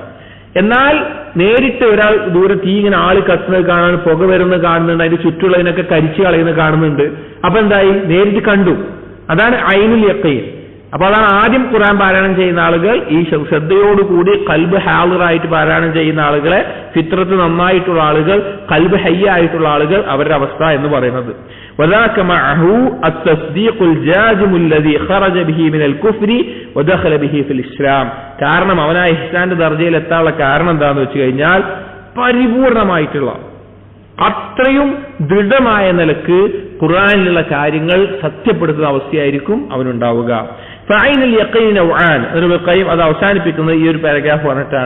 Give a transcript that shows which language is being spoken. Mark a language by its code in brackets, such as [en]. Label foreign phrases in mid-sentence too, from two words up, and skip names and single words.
[ml] എന്നാൽ നേരിട്ട് ഒരാൾ ദൂരെ തീ ഇങ്ങനെ ആള് കത്തുന്നത് കാണാൻ, പുക വരുന്നത് കാണുന്നുണ്ട്, അതിന്റെ ചുറ്റുള്ളതിനൊക്കെ കരിച്ചു കളയുന്നത് കാണുന്നുണ്ട്. അപ്പൊ എന്തായി, നേരിട്ട് കണ്ടു. അതാണ് [ar] عين اليقين. [ml] അപ്പൊ അതാണ് ആദ്യം ഖുർആൻ പാരായണം ചെയ്യുന്ന ആളുകൾ, ഈ ശ്രദ്ധയോടുകൂടി ഖൽബ് ഹാളിറായിട്ട് പാരായണം ചെയ്യുന്ന ആളുകളെ, ഫിത്രത്ത് നന്നായിട്ടുള്ള ആളുകൾ, ഖൽബ് ഹയ്യായിട്ടുള്ള ആളുകൾ, അവരുടെ അവസ്ഥ എന്ന് പറയുന്നത്. [ar] وذاك معه التصديق الجازم الذي خرج به من الكفر ودخل به في الإسلام. [ml] കാരണം അവനാ ഇഹ്സാന്റെ ദർജയിൽ എത്താനുള്ള കാരണം എന്താണെന്ന് വെച്ച് കഴിഞ്ഞാൽ പരിപൂർണമായിട്ടുള്ള അത്രയും ദൃഢമായ നിലക്ക് ഖുർആനിലുള്ള കാര്യങ്ങൾ സത്യപ്പെടുത്തുന്ന അവസ്ഥയായിരിക്കും അവനുണ്ടാവുക. [ar] فعين اليقين نوعان, [ml] അത് അവസാനിപ്പിക്കുന്നത് ഈ ഒരു പാരഗ്രാഫ് പറഞ്ഞിട്ടാണ്.